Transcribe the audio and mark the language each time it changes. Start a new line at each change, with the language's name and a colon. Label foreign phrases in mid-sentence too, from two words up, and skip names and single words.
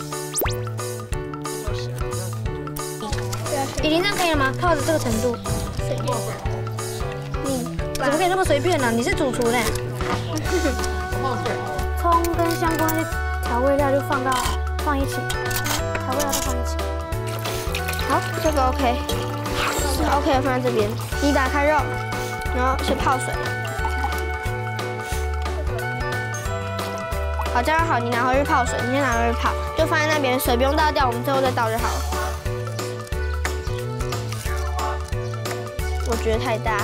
Chinese: 以琳這樣可以了嗎？泡的這個程度。你怎麼可以這麼隨便呢？你是主廚呢。蔥跟香菇那些調味料就放一起，調味料都放一起。好，這個 OK。OK， 放在这边。你打开肉，然后先泡水。好，这样好，你拿回去泡水，你先拿回去泡，就放在那边，水不用倒掉，我们最后再倒就好了。我觉得太大了，